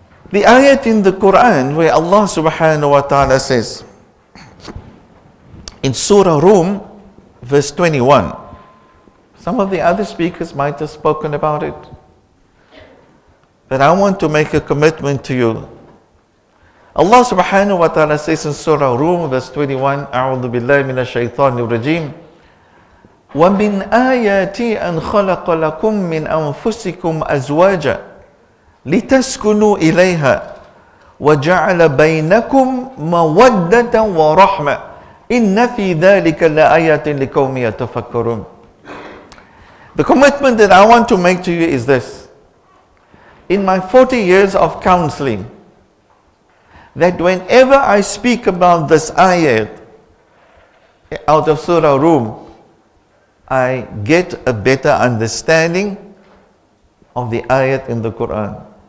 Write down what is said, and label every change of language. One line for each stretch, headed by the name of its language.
English: The ayat in the Quran where Allah subhanahu wa ta'ala says in Surah Rum verse 21, some of the other speakers might have spoken about it, but I want to make a commitment to you. Allah subhanahu wa ta'ala says in Surah Rum verse 21,
Arabic: A'udhu billahi minash shaitanir rajim, وَمِنْ آيَاتِي أَنْ خَلَقَ لَكُم مِّنْ أَنفُسِكُمْ أَزْوَاجًا لِتَسْكُنُوا إِلَيْهَا وَجَعَلَ بَيْنَكُمْ مَوَدَّةً وَرَحْمَةً إِنَّ فِي ذَلِكَ لَآيَاتٍ لِقَوْمٍ يَتَفَكَّرُونَ.
English: The commitment that I want to make to you is this. In my 40 years of counseling, that whenever I speak about this ayat out of Surah Rum, I get a better understanding of the ayat in the Quran.